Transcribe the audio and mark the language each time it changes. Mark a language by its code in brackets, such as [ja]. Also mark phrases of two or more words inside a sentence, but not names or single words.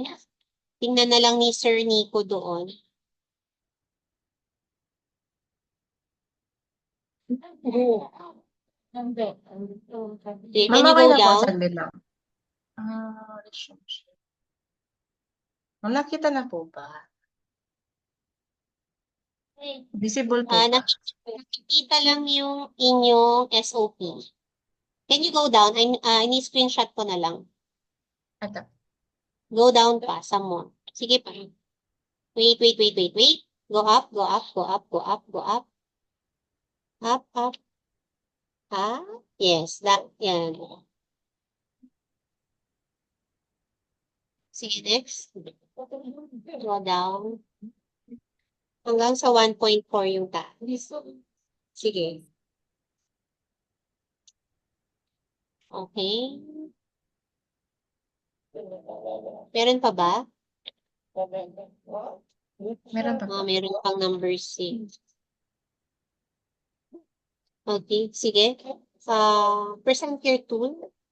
[tl] Tingnan na lang ni Sir Nico doon. [en] Okay, can Ma'am, you okay go [tl] na po. [en] down? [tl] Saglit lang. [en] Resume share. [tl] Nakita na po ba? Visible po ba? Nakikita lang yung inyong SOP. [en] Can you go down? [tl] Ini-screenshot ko na lang. Ito. [en] Go down pa, some more. [tl] Sige pa. [en] Wait. Go up, go up, go up, go up, go up. Up, up. Ah, yes, [tl] yan. Sige, [en] next. Go down. [tl] Hanggang sa 1.4 yung taas. Sige. Okay. Meron pa ba? Meron pa po. Meron pang number 6. Okay, sige. [en] Present your tool.